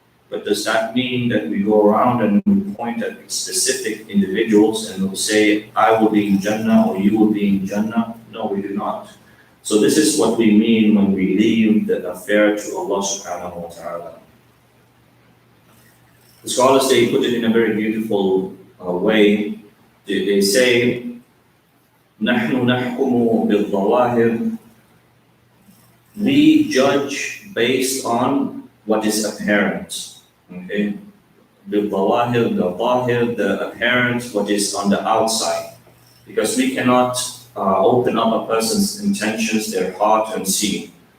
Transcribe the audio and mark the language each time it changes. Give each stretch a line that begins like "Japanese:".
English: But does that mean that we go around and we point at specific individuals and we'll say, I will be in Jannah or you will be in Jannah? No, we do not. So this is what we mean when we leave the affair to Allah subhanahu wa ta'ala. The scholars, they put it in a very beautiful way. They say,
Arabic: نحن نحكم بالظواهر.
English: We judge based on what is apparent. Okay, the zahir, the apparent, what is on the outside, because we cannot open up a person's intentions, their heart, and see.